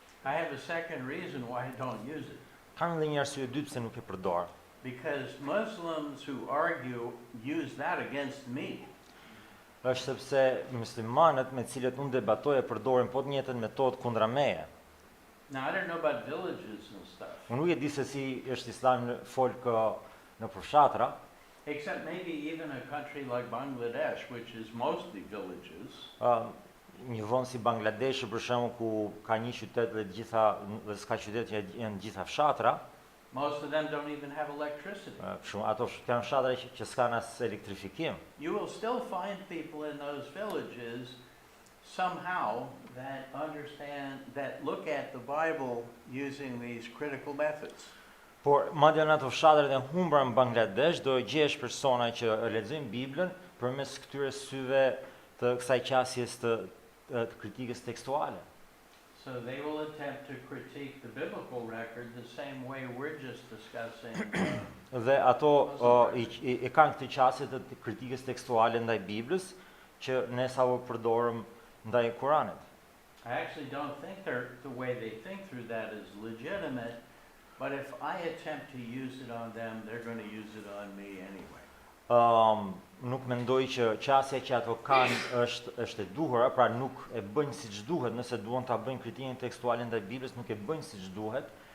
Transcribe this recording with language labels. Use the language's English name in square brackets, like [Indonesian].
[English] I have a second reason why I don't use it. [Albanian] Kam edhe një arsye dytë pse nuk e përdor. [English] Because Muslims who argue use that against me. [Albanian] Është sepse muslimanët me cilët unë debatoj e përdorin po të njëjtën metodë kundra meje. [English] Now I don't know about villages and stuff. [Albanian] Unë nuk e di se si është Islami në folk në përfshatra, [English] Except maybe even a country like Bangladesh, which is mostly villages. [Albanian] Një vend si Bangladeshi për shembull ku ka një qytet dhe s'ka qytet që janë gjitha fshatra. [English] Most of them don't even have electricity. [Albanian] Ato janë fshatra që s'kan as elektrifikim. [English] You will still find people in those villages somehow that understand, that look at the Bible using these critical methods. [Albanian] Por madje në ato fshatrat e humbura në Bangladesh do gjesh persona që lexojnë Biblën përmes këtyre syve të kësaj qasjes të kritikës tekstuale. [English] So they will attempt to critique the biblical record the same way we're just discussing [Albanian] Dhe ato i kanë këtë qasje të kritikës tekstuale ndaj Biblës që ne sapo përdorëm ndaj Kuranit. [English] I actually don't think the way they think through that is legitimate, but if I attempt to use it on them, they're going to use it on me anyway. [Albanian] Nuk mendoj që qasja që ato kanë është e duhur, pra nuk e bëjnë siç duhet, nëse duan ta bëjnë kritikën tekstuale ndaj Biblës, nuk e bëjnë siç duhet.